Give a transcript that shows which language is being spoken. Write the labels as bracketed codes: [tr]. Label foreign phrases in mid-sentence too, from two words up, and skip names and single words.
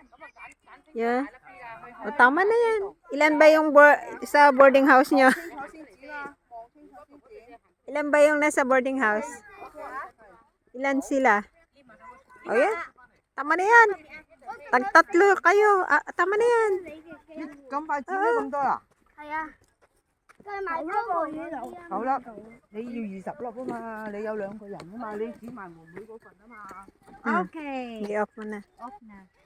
[tl] Yeah. O, tama na yan. Ilan ba yung sa boarding house nyo? Ilan ba yung nasa boarding house? Ilan sila? O yan. Tama na yan. Tag-tatlo kayo. Tama na yan. [yue] 咁快剪咗咁多啦？ [tl] Kaya, [yue] 好啦，你要20粒啊嘛，你有2個人啊嘛，你剪埋妹妹嗰份啊嘛。 [tl] okay. I-off mo na. Off na.